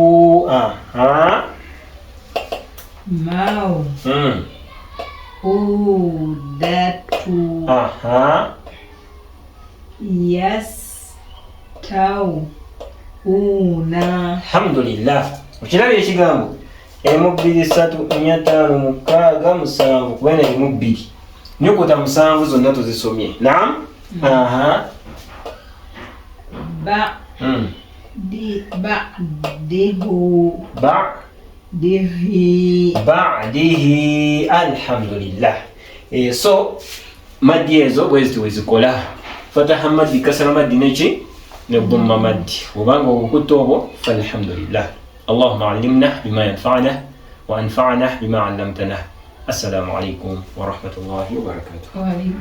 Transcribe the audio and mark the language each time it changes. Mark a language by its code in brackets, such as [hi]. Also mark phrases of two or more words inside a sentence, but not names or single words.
[ar] موءودة. يستوون. الحمد لله. [lg] Ukirabye ekigambo emubbiri 3 4 5 6 7 kubera emubbiri nyukuta 7 zonna tuzisomye. [ar] نعم بعده. Alhamdulillah. [lg] So maddi ezo bwezi wezikola fataha maddi kasra maddi neki ne dhamma maddi obanga okukuta obwo falhamdulillah. [ar] اللهم علمنا بما ينفعنا وأنفعنا بما علمتنا. السلام عليكم ورحمة الله وبركاته.